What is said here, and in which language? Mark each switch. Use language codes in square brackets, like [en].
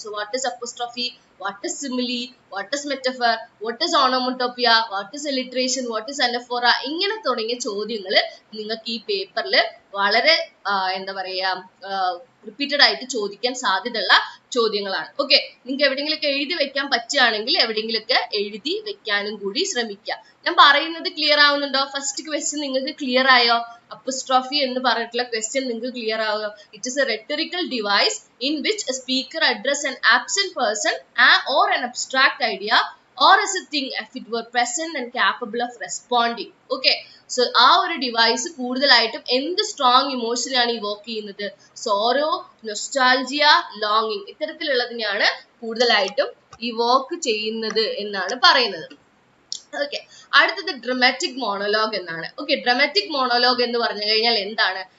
[en] so what is apostrophe, what is simile, what is metaphor, what is onomatopoeia, what is alliteration, what is anaphora, [ml] ഇങ്ങനെ തുടങ്ങിയ ചോദ്യങ്ങൾ നിങ്ങൾക്ക് ഈ പേപ്പറിൽ വളരെ എന്താ പറയാ റിപ്പീറ്റഡ് ആയിട്ട് ചോദിക്കാൻ സാധ്യതയുള്ള ചോദ്യങ്ങളാണ്. ഓക്കെ, നിങ്ങൾക്ക് എവിടെയെങ്കിലൊക്കെ എഴുതി വെക്കാൻ പറ്റുകയാണെങ്കിൽ എവിടെയെങ്കിലൊക്കെ എഴുതി വെക്കാനും കൂടി ശ്രമിക്കുക. ഞാൻ പറയുന്നത് ക്ലിയർ ആവുന്നുണ്ടോ? ഫസ്റ്റ് ക്വസ്റ്റ്യൻ നിങ്ങൾക്ക് ക്ലിയർ ആയോ? അപ്പോസ്ട്രോഫി എന്ന് പറഞ്ഞിട്ടുള്ള ക്വസ്റ്റ്യൻ നിങ്ങൾക്ക് ക്ലിയർ ആവുക. [en] It is a rhetorical device in which a speaker address an absent person or an abstract idea or as a thing if it were present and capable of responding. [ml] Okay, so ആ ഒരു device കൂടുതലായിട്ടും എന്ത് strong emotion ആണ് Evoque ചെയ്യുന്നത്? Sorrow, nostalgia, ലോങ്ങിങ്, ഇത്തരത്തിലുള്ളതിനെയാണ് കൂടുതലായിട്ടും Evoque ചെയ്യുന്നത് എന്നാണ് പറയുന്നത്. ഓക്കെ, അടുത്തത് ഡ്രമാറ്റിക് മോണോലോഗ് എന്നാണ്. ഓക്കെ, ഡ്രമാറ്റിക് മോണോലോഗ് എന്ന് പറഞ്ഞു കഴിഞ്ഞാൽ എന്താണ്?